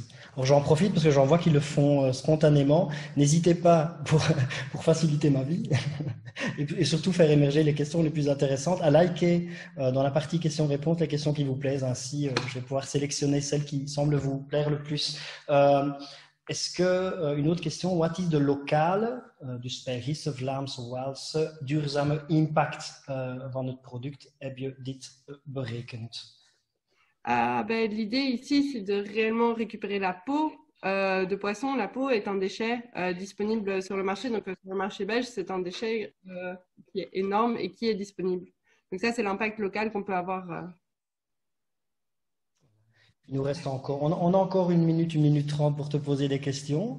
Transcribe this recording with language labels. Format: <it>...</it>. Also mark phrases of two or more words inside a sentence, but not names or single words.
<fr>Alors j'en profite parce que j'en vois qui le font spontanément. N'hésitez pas, pour faciliter ma vie et surtout faire émerger les questions les plus intéressantes, à liker dans la partie questions-réponses les questions qui vous plaisent. Ainsi, je vais pouvoir sélectionner celles qui semblent vous plaire le plus. Est-ce que, une autre question,</fr> <en>what is the</en> <nl>lokale, dus bij Riese, Vlaamse, Waalse, duurzame impact van het product? Heb je dit berekend?</nl> <fr>L'idée ici, c'est de réellement récupérer la peau de poisson. La peau est un déchet disponible sur le marché. Donc, sur le marché belge, c'est un déchet qui est énorme et qui est disponible. Donc, ça, c'est l'impact local qu'on peut avoir. Il nous reste encore, on a encore 1 minute 30 pour te poser des questions.</fr>